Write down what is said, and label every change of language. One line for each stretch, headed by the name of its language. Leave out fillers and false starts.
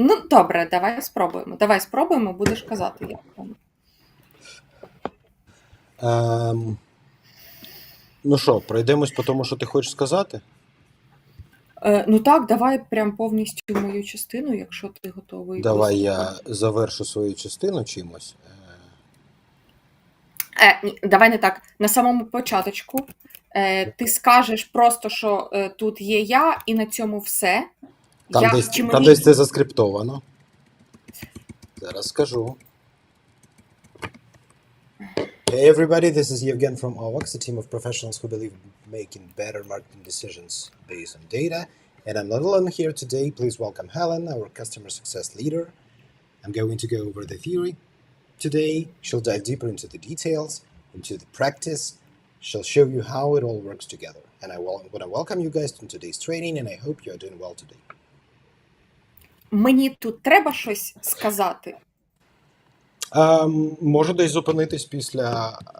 Ukrainian: Добре, давай спробуємо, будеш казати, як воно. Ну що, пройдемось по тому, що ти хочеш сказати? Так, давай прям повністю мою частину, якщо ти готовий. Давай я завершу свою частину чимось. Ні, давай не так. На самому початочку ти скажеш просто, що тут є я, і на цьому все. Там десь це заскриптовано. Зараз скажу.
English: Hey everybody, this is Yevgen from AWACS, a team of professionals who believe in making better marketing decisions based on data. And I'm not alone here today. Please welcome Helen, our customer success leader. I'm going to go over the theory today. She'll dive deeper into the details, into the practice. She'll show you how it all works together. And I want to welcome you guys to today's training, and I hope you are doing well today.
Ukrainian: Мені тут треба щось сказати? Можу десь зупинитись після